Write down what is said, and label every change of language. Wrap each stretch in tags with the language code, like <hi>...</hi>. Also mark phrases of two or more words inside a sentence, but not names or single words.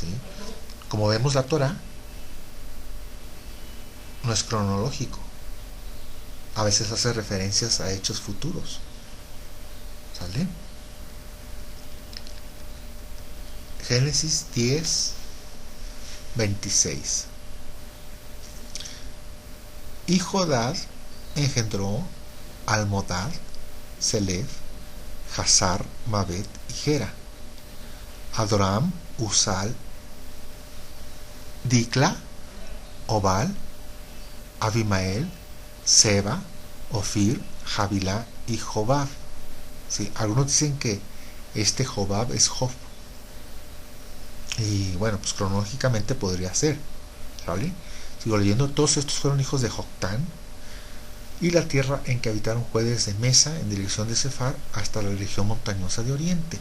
<es>Como vemos, la Torah no es cronológico, a veces hace referencias a hechos futuros, ¿sale? Génesis 10:26. Y Jodad engendró Almodad, Selef, Hazar, Mabet y Gera. Adoram, Usal, Dikla, Obal, Abimael, Seba, Ofir, Javilá y Jobab. ¿Sí? Algunos dicen que este Jobab es Job. Y bueno, pues cronológicamente podría ser, ¿vale? Sigo leyendo. Todos estos fueron hijos de Joctán, y la tierra en que habitaron fue desde Mesa en dirección de Sefar hasta la región montañosa de Oriente.</es>